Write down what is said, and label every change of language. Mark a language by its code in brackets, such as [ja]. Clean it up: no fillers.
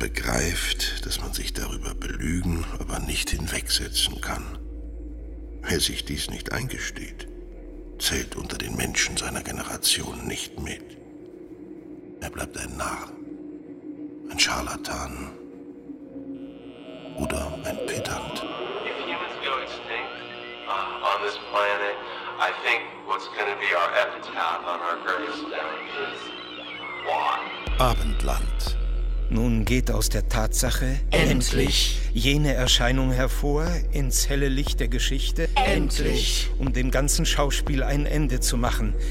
[de] begreift, dass man sich darüber belügen, aber nicht hinwegsetzen kann. Wer sich dies nicht eingesteht, zählt unter den Menschen seiner Generation nicht mit. Er bleibt ein Narr, ein Scharlatan oder ein Pedant. [en] If humans go extinct on this planet, I think what's gonna be our epitaph on our greatest day is one. [de] Abendland. Nun geht aus der Tatsache endlich jene Erscheinung hervor ins helle Licht der Geschichte endlich, um dem ganzen Schauspiel ein Ende zu machen.